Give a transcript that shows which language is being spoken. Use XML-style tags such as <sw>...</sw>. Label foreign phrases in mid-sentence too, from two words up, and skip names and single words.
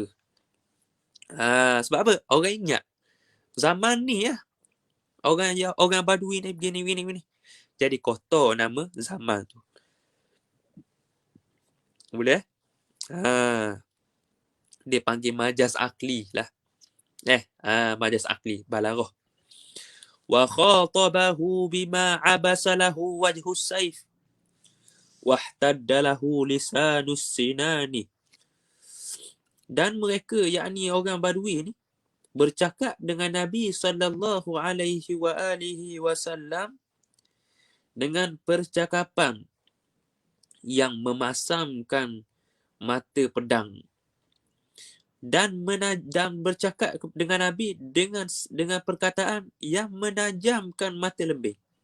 <ms>Sebab apa? Orang ingat zaman ni ya, orang Badui ni begini. Jadi kotor nama zaman tu. Boleh? Dia panggil</ms> <ar>مجاز عقلي</ar> <ms>lah.</ms> <ar>مجاز عقلي، بلاغة. وخاطبه بما عبس له وجه السيف. واحتد له لسان السنان.</ar> <ms>Dan mereka, yakni orang Badui ni, bercakap dengan Nabi</ms> <ar>صلى الله عليه وعلى آله وسلم</ar> <ms>dengan percakapan yang memasamkan mata pedang, dan bercakap dengan Nabi dengan perkataan yang menajamkan mata lembing.</ms>